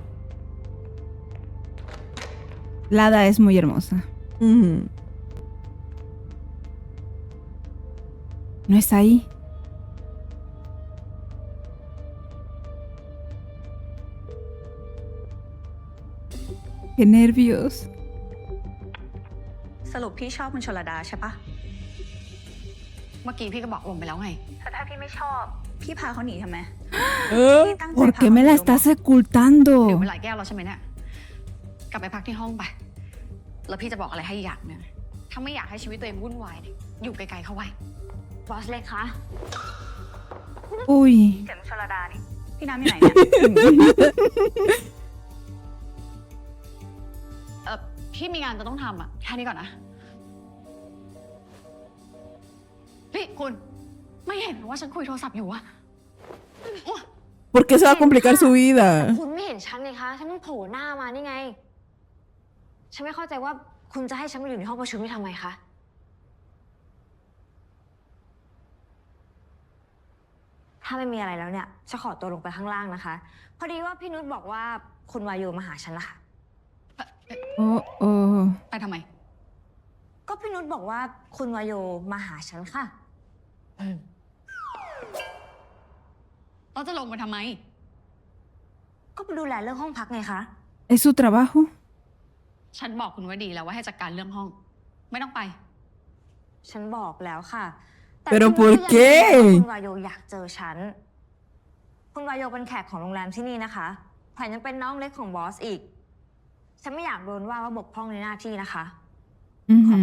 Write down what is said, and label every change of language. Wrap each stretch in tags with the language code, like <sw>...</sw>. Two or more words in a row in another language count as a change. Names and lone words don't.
<es>La hada es muy hermosa. Ujú. No está ahí. Qué nervios.</es> <th>สรุปพี่ชอบคุณชลดาใช่ปะ เมื่อกี้พี่ก็บอกลงไปแล้วไง แต่ถ้าพี่ไม่ชอบ พี่พาเขาหนีทำไม พี่ตั้งใจ</th> <es>¿Por</es> <th>พา</th> <es>qué</es> <th>เขาห</th> <es>me</es> <th>นี</th> <es>la</es> <th>หรือเปล่า</th> <es>estás ocultando?</es> <th>ดื่มไปหลายแก้วแล้วใช่ไหมเนี่ย กลับไปพักที่ห้องไป แล้วพี่จะบอกอะไรให้อย่างหนึงถ้าไม่อยากให้ชีวิตตัวเองวุ่นวายเนี่ยอยู่ไกลๆเข้าไว้ บอสเล็กคะ</th> <es>Uy.</es> <th>เข็มชลดานี่ พี่น้ำอยู่ไหนเนี่ย พี่มีงานจะต้องทำอ่ะ แค่นี้ก่อนนะ พี่คุณ ไม่เห็นเหรอว่าฉันคุยโทรศัพท์อยู่อะ</th> <es>¿Por qué se va a complicar su vida?</es> <th>คุณไม่เห็นฉันเลยคะ ฉันเพิ่งโผล่หน้ามานี่ไง ฉันไม่เข้าใจว่าคุณจะให้ฉันมาอยู่ในห้องประชุมนี่ทำไมคะ ถ้าไม่มีอะไรแล้วเนี่ยฉันขอตัวลงไปข้างล่างนะคะ พอดีว่าพี่นุชบอกว่าคุณวายุมาหาฉันนะคะ</th> <es>Oh, oh.</es> <th>ไปทำไม ก็พี่นุชบอกว่าคุณวายุมาหาฉันค่ะ เราจะลงไปทำไม ก็ไปดูแลเรื่องห้องพักไงคะ</th> <es>¿Es su trabajo?</es> <th>ฉันบอกคุณไว้ดีแล้วว่าให้จัดการเรื่องห้อง ไม่ต้องไป ฉันบอกแล้วค่ะ แต่</th> <es>Pero</es> <th>พี่นุช</th> <es>¿por</es> <th>ก็ยัง</th> <es>qué?</es> <th>ยืนยันว่าคุณวายุอยากเจอฉัน คุณวายุเป็นแขกของโรงแรมที่นี่นะคะแถมยังเป็นน้องเล็กของบอสอีก ฉันไม่อยากโดนว่าบกพร่องในหน้าที่นะคะ ขอตัว</th>